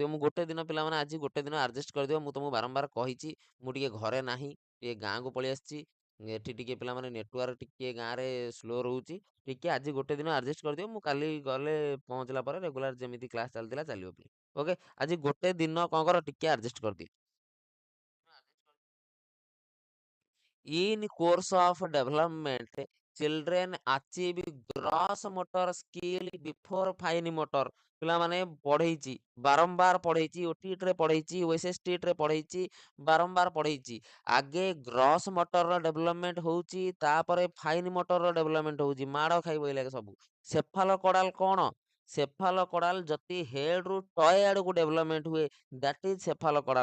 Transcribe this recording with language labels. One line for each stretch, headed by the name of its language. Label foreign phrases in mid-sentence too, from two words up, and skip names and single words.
Odia: ମୁଁ ଗୋଟେ ଦିନ ପିଲାମାନେ ଆଜି ଗୋଟେ ଦିନ ଆଡ଼ଜଷ୍ଟ କରିଦିଅ। ମୁଁ ତୁମକୁ ବାରମ୍ବାର କହିଛି ମୁଁ ଟିକେ ଘରେ ନାହିଁ, ଟିକେ ଗାଁକୁ ପଳେଇ ଆସିଛି। ଏଠି ଟିକେ ପିଲାମାନେ ନେଟୱାର୍କ ଟିକେ ଗାଁରେ ସ୍ଲୋ ରହୁଛି। ଟିକେ ଆଜି ଗୋଟେ ଦିନ ଆଡ଼ଜଷ୍ଟ କରିଦିଅ। ମୁଁ କାଲି ଗଲେ ପହଞ୍ଚିଲା ପରେ ରେଗୁଲାର ଯେମିତି କ୍ଲାସ୍ ଚାଲିଥିଲା ଚାଲିବ ପିଲେ। ଓକେ ଆଜି ଗୋଟେ ଦିନ କ'ଣ କର, ଟିକେ ଆଡ଼ଜଷ୍ଟ କରିଦିଅ।
English: In course of development, children achieve gross motor skill before fine motor।
Odia: ପିଲାମାନେ ପଢ଼େଇଛି, ବାରମ୍ବାର ପଢ଼େଇଛି, ଓଟିଇଟିରେ ପଢ଼େଇଛି, ଓଏସଏସଟିରେ ପଢ଼େଇଛି, ବାରମ୍ବାର ପଢ଼େଇଛି। ଆଗେ
English: gross motorର development
Odia: ହେଉଛି, ତାପରେ
English: fine motorର development
Odia: ହେଉଛି। ମାଡ଼ ଖାଇବ ଏଇଲାକେ ସବୁ। ସେଫାଲୋ କୋଡାଲ କ'ଣ? ସେଫାଲୋ କୋଡାଲ ଯଦି ହେଡ୍ରୁ ଟଏ ଆଡ଼କୁ ଡେଭଲପମେଣ୍ଟ ହୁଏ,
English: that is cephalocaudal.